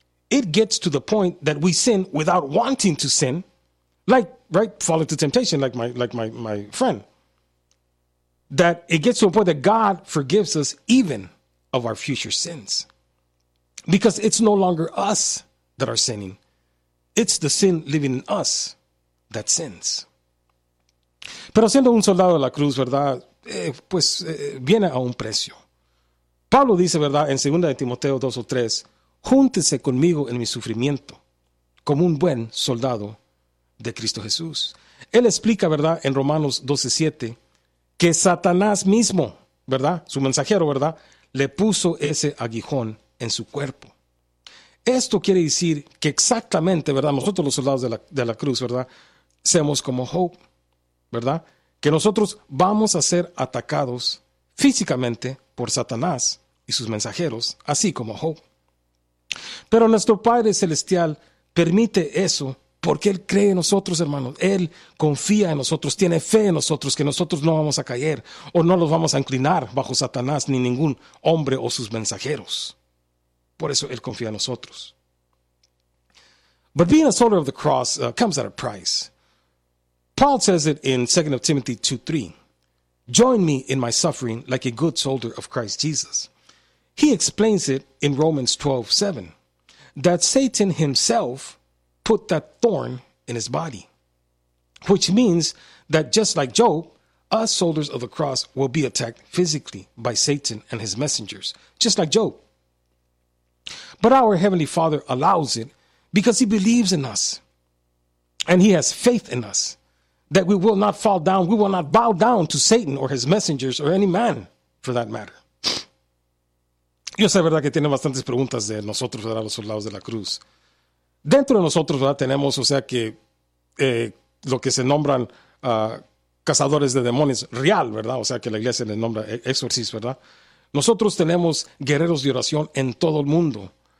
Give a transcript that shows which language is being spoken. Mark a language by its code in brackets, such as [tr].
[en] It gets to the point that we sin without wanting to sin, like, right, fall into temptation, like my friend. That it gets to a point that God forgives us even of our future sins. Because it's no longer us that are sinning. It's the sin living in us that sins. [es] Pero siendo un soldado de la cruz, ¿verdad? Pues viene a un precio. Pablo dice, ¿verdad? En 2 Timoteo 2 o 3, júntese conmigo en mi sufrimiento como un buen soldado de Cristo Jesús. Él explica, ¿verdad? En Romanos 12, 7, que Satanás mismo, ¿verdad? Su mensajero, ¿verdad? Le puso ese aguijón en su cuerpo. Esto quiere decir que exactamente, ¿verdad? Nosotros los soldados de la cruz, ¿verdad? Seamos como Hope, ¿verdad? Que nosotros vamos a ser atacados físicamente por Satanás y sus mensajeros, así como Hope. Pero nuestro Padre Celestial permite eso porque Él cree en nosotros, hermanos. Él confía en nosotros, tiene fe en nosotros, que nosotros no vamos a caer o no los vamos a inclinar bajo Satanás ni ningún hombre o sus mensajeros. Por eso Él confía en nosotros. [en] But being a soldier of the cross comes at a price. Paul says it in 2 Timothy 2:3. Join me in my suffering like a good soldier of Christ Jesus. He explains it in Romans 12:7, that Satan himself put that thorn in his body. Which means that just like Job, us soldiers of the cross will be attacked physically by Satan and his messengers. Just like Job. But our Heavenly Father allows it because He believes in us. And He has faith in us that we will not fall down. We will not bow down to Satan or his messengers or any man, for that matter. [es] Yo sé, verdad, que tiene bastantes preguntas de nosotros, verdad, los soldados de la cruz. Dentro de nosotros, verdad, tenemos, o sea, que lo que se nombran cazadores de demonios real, verdad, o sea, que la iglesia les nombra exorcistas, verdad. Nosotros tenemos guerreros de oración en todo el mundo.